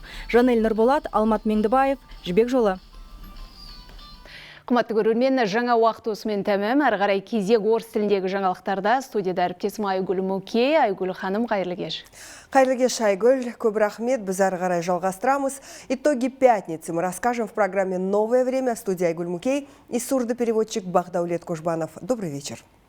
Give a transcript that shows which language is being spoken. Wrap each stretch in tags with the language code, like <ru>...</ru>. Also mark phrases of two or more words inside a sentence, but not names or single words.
<kk>Жанел Нұрболат, Алмат Меңдібаев, Жібек жолы. Қымбатты көрермен, жаңа уақыт осымен тәмам. Әрі қарай кезек орыс тіліндегі жаңалықтарда студияда әріптесім Айгүл Мөке. Айгүл ханым, қайырлы кеш. Қайырлы кеш, Айгүл. Көп рахмет, біз әрі қарай жалғастырамыз.</kk> <ru>Итоги пятницы мы расскажем в программе «Новое время». В студии Айгүл Мөке и сурдопереводчик Бахдаулет Кожбанов. Добрый вечер.</ru>